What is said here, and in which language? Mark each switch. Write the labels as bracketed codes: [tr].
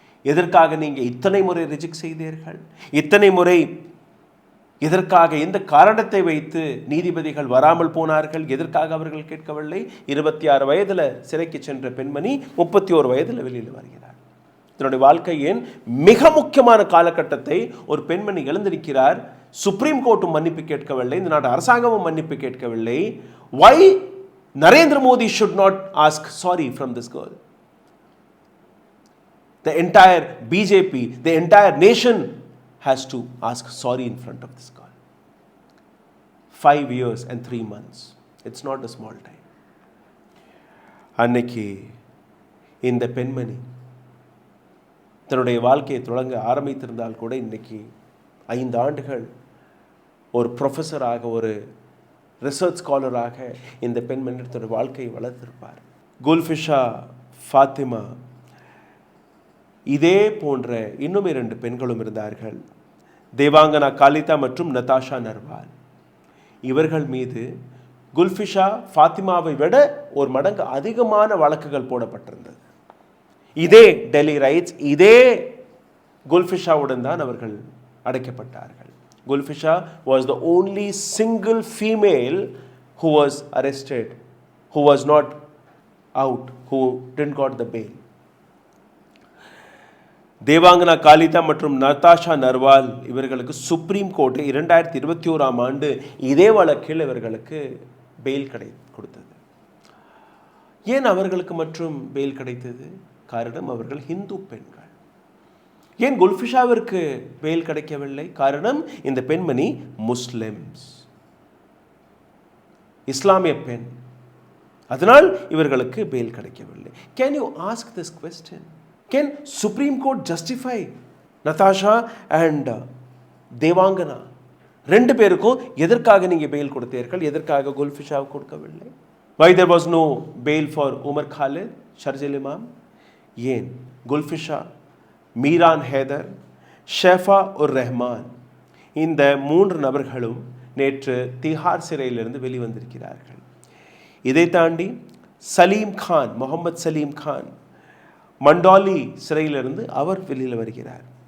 [ta] எதற்காக நீங்கள் இத்தனை முறை ரிஜெக்ட் செய்தீர்கள்? இத்தனை முறை எதற்காக, எந்த காரணத்தை வைத்து நீதிபதிகள் வராமல் போனார்கள்? எதற்காக அவர்கள் கேட்கவில்லை? 26 வயதில் சிறைக்கு சென்ற பெண்மணி 31 வயதில் வெளியில் வருகிறார். தன்னுடைய வாழ்க்கையின் மிக முக்கியமான காலகட்டத்தை ஒரு பெண்மணி இழந்திருக்கிறார். சுப்ரீம் கோர்ட்டும் மன்னிப்பு கேட்கவில்லை, இந்த நாட்டு அரசாங்கமும் மன்னிப்பு கேட்கவில்லை. [en] Why Narendra Modi should not ask sorry from this girl? The entire BJP, the entire nation has to ask sorry in front of this girl. 5 years and 3 months. It's not a small time. [ta] அன்னைக்கு இந்த பெண்மணி தன்னுடைய வாழ்க்கையை தொடங்க ஆரம்பித்திருந்தால் கூட இன்னைக்கு 5 ஆண்டுகள் ஒரு ப்ரொஃபஸராக, ஒரு ரிசர்ச் ஸ்காலராக இந்த பெண்மணி தன்னுடைய வாழ்க்கையை வளர்த்திருப்பார். குல்ஃபிஷா ஃபாத்திமா, இதே போன்ற இன்னும் 2 பெண்களும் இருந்தார்கள், தேவாங்கனா காலிதா மற்றும் நதாஷா நர்வால். இவர்கள் மீது குல்ஃபிஷா ஃபாத்திமாவை விட ஒரு மடங்கு அதிகமான வழக்குகள் போடப்பட்டிருந்தது. இதே டெல்லி ரைட்ஸ், இதே குல்ஃபிஷாவுடன் தான் அவர்கள் அடைக்கப்பட்டார்கள். [en] Gulfisha was the only single female who was arrested, who was not out, who didn't got the bail. [ta] தேவாங்கனா Khaleda மற்றும் நதாஷா நர்வால் இவர்களுக்கு சுப்ரீம் கோர்ட் 2021 ஆண்டு இதே வழக்கில் இவர்களுக்கு பெயில் கொடுத்தது. ஏன் அவர்களுக்கு மற்றும் பெயில் கிடைத்தது? காரணம், அவர்கள் ஹிந்து பெண்கள். ஏன் குல்ஃபிஷாவிற்கு பெயில் கிடைக்கவில்லை? காரணம், இந்த பெண்மணி முஸ்லிம்ஸ், இஸ்லாமிய பெண். அதனால் இவர்களுக்கு பெயில் கிடைக்கவில்லை. [en] Can you ask this question? Can Supreme Court justify Natasha and Devangana [ta] 2 பேருக்கும் எதற்காக நீங்க பெயில் கொடுத்தீர்கள், எதற்காக குல்ஃபிஷாவுக்கு கொடுக்கவில்லை? [en] Why there was no bail for Umar Khalid, Sharjeel Imam? [ta] ஏன் குல்ஃபிஷா, மீரான் ஹேதர், ஷேஃபா உர் ரஹ்மான் இந்த 3 நபர்களும் நேற்று திஹார் சிறையிலிருந்து வெளிவந்திருக்கிறார்கள். இதை தாண்டி சலீம் கான், முகமது சலீம் கான் மண்டாலி சிறையிலிருந்து அவர் வெளியில் வருகிறார்.